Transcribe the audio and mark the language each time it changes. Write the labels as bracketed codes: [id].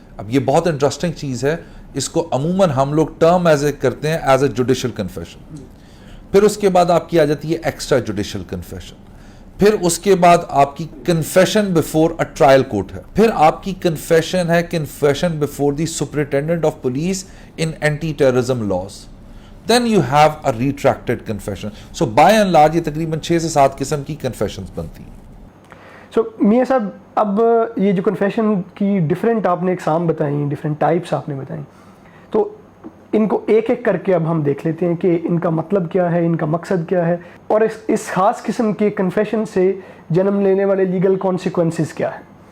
[ur] اب یہ بہت انٹرسٹنگ چیز ہے, اس کو عموماً ہم لوگ ٹرم کرتے ہیں [en] As a judicial confession. [ur] پھر اس کے بعد آپ کی آ جاتی ہے ایکسٹرا جوڈیشل کنفیشن. پھر اس کے بعد آپ کی [en] confession before a trial court [ur] ہے. پھر آپ کی [en] Confession ہے confession before the superintendent of police in anti terrorism laws. Then you have a retracted confession. So by and large [ur] یہ تقریباً 6 سے 7 قسم کی کنفیشنز بنتی ہیں. سو میاں صاحب, اب یہ جو کنفیشن کی ڈفرینٹ آپ نے اقسام بتائیں, ڈفرینٹ ٹائپس آپ نے بتائیں, تو ان کو ایک ایک کر کے اب ہم دیکھ لیتے ہیں کہ ان کا مطلب کیا ہے, ان کا مقصد کیا ہے, اور اس خاص قسم کے کنفیشن سے جنم لینے والے لیگل کانسیکوینسز کیا ہے.